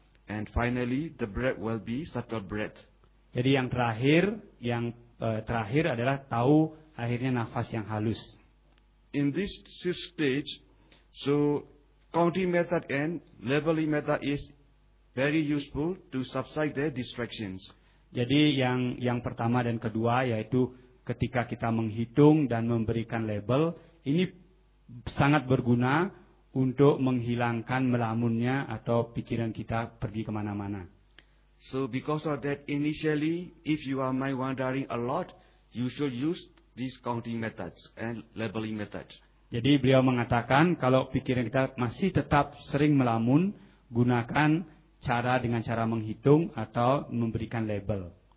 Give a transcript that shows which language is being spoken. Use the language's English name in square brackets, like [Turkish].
[English] And finally the breath will be subtle breath. [Indonesian] Jadi yang terakhir, yang terakhir adalah tahu akhirnya nafas yang halus. [English] In this sixth stage, so counting method and leveling method is very useful to subside the distractions. [Indonesian] Jadi yang pertama dan kedua, yaitu ketika kita menghitung dan memberikan label, ini sangat berguna untuk menghilangkan melamunnya atau pikiran kita pergi kemana-mana. [English] So because of that, initially, if you are mind wandering a lot, you should use these counting methods and labeling methods. [Indonesian] Jadi beliau mengatakan kalau pikiran kita masih tetap sering melamun, gunakan cara dengan cara menghitung atau memberikan label.